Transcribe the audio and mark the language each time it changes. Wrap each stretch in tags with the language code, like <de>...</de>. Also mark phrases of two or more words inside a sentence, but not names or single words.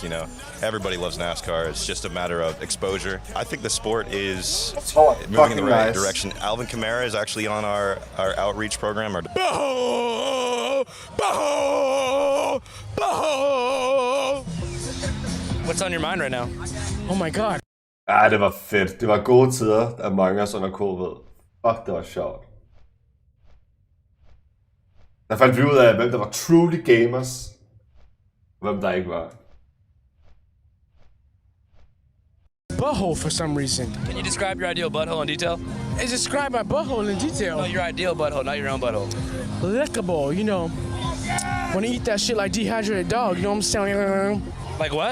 <en>You know, everybody loves NASCAR. It's just a matter of exposure. I think the sport is moving in the right direction. Alvin Kamara is actually on our outreach program. What's on your mind right now? Oh my god.</en> <da>Ja, det var fedt. Det var gode tider af Among Us under covid. Fuck, det var sjovt. Der fandt vi ud af, hvem der var</da> <en>truly gamers,</en> <da>og hvem der ikke var.</da> <en>Butthole for some reason. Can you describe your ideal butthole in detail? Describe my butthole in detail. No, your ideal butthole, not your own butthole. Lickable, you know. When you eat that shit like dehydrated dog, you know what I'm saying? Like what?</en>